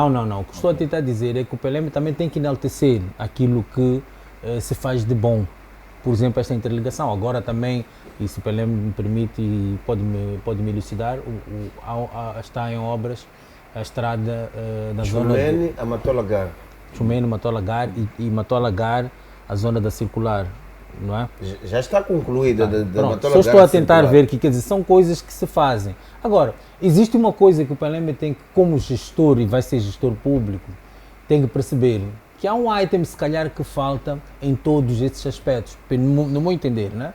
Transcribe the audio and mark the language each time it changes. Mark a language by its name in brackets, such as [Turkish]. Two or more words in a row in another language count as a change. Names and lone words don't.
[Portuguese] O que estou a tentar dizer é que o Pelembe também tem que enaltecer aquilo que se faz de bom. Por exemplo, esta interligação. Agora também, e se o Pelembe me permite e pode me elucidar, está em obras a estrada da zona... Chumene a Matolagar. Chumene, Matolagar e Matolagar, a zona da circular, não é? Já está concluída. Pronto, só estou a tentar ver que, quer dizer, são coisas que se fazem. Agora, existe uma coisa que o Pelembe tem que, como gestor, e vai ser gestor público, tem que perceber, que há um item, se calhar, que falta em todos esses aspectos, no meu entender, né?